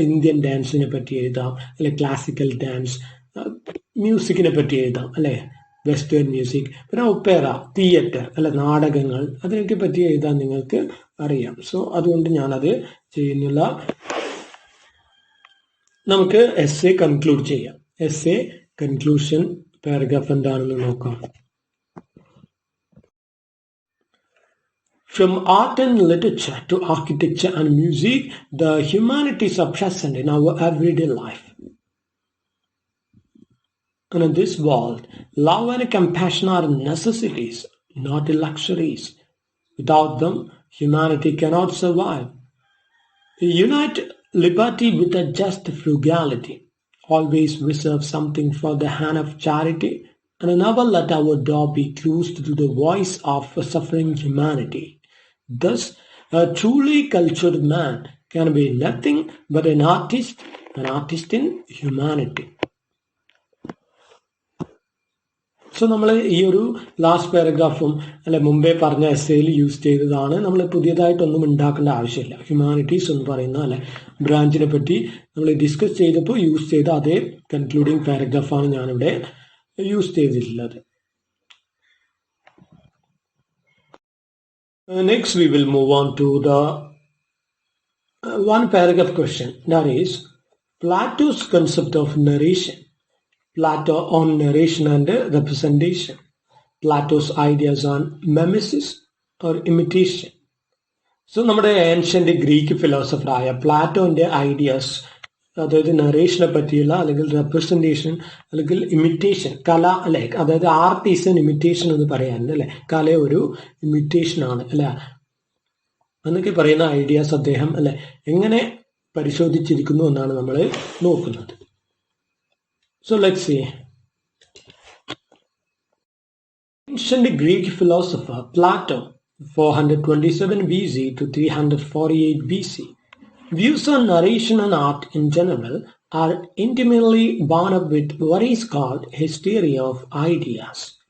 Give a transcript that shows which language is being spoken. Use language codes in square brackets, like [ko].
[ml] Indian ഡാൻസിനെ പറ്റി എഴുതാം അല്ലെ, ക്ലാസിക്കൽ ഡാൻസ്, മ്യൂസിക്കിനെ പറ്റി എഴുതാം അല്ലെ, വെസ്റ്റേൺ മ്യൂസിക്, പിന്നെ ഒപ്പേറ, തിയേറ്റർ അല്ലെ നാടകങ്ങൾ, അതിനൊക്കെ പറ്റി എഴുതാൻ നിങ്ങൾക്ക് അറിയാം. സോ അതുകൊണ്ട് ഞാനത് ചെയ്യുന്നില്ല. നമുക്ക് എസ്സേ കൺക്ലൂഡ് ചെയ്യാം. എസ്സേ കൺക്ലൂഷൻ പാരഗ്രാഫ് എന്താണെന്ന് നോക്കാം. [en] From art and literature to architecture and music, the humanities are present in our everyday life. And in this world, love and compassion are necessities, not luxuries. Without them, humanity cannot survive. Unite liberty with a just frugality. Always reserve something for the hand of charity, and never let our door be closed to the voice of suffering humanity. Thus, a truly cultured man can be nothing but an artist in humanity. [ml] So നമ്മൾ ഈ ഒരു last പാരഗ്രാഫും അല്ലെ മുമ്പേ പറഞ്ഞ എസ്സേയിൽ use ചെയ്തതാണ്. നമ്മൾ പുതിയതായിട്ടൊന്നും ഉണ്ടാക്കേണ്ട ആവശ്യമില്ല. ഹ്യൂമാനിറ്റീസ് എന്ന് പറയുന്ന അല്ലെ ബ്രാഞ്ചിനെ പറ്റി നമ്മൾ ഡിസ്കസ് ചെയ്തപ്പോൾ യൂസ് ചെയ്ത അതേ കൺക്ലൂഡിങ് പാരഗ്രാഫാണ് ഞാനിവിടെ യൂസ് ചെയ്തിട്ടുള്ളത്. [en] Next we will move on to the one paragraph question, that is Plato's concept of narration. Plato on narration and representation. Plato's ideas on mimesis or imitation. [ml] So നമ്മുടെ ancient Greek ഫിലോസഫറായ പ്ലാറ്റോന്റെ ideas, അതായത് നറേഷനെ പറ്റിയുള്ള അല്ലെങ്കിൽ representation അല്ലെങ്കിൽ imitation, കല അല്ലെ, അതായത് [en] art is an imitation [ml] എന്ന് പറയാറുണ്ട് അല്ലെ, കല ഒരു ഇമിറ്റേഷൻ ആണ് അല്ലെ എന്നൊക്കെ പറയുന്ന ഐഡിയാസ് അദ്ദേഹം അല്ലെ എങ്ങനെ പരിശോധിച്ചിരിക്കുന്നു എന്നാണ് നമ്മൾ നോക്കുന്നത്. [en] So let's see. Ancient Greek philosopher Plato, 427 BC to 348 BC, views on narration and art in general are intimately bound up with what is called hysteria of ideas.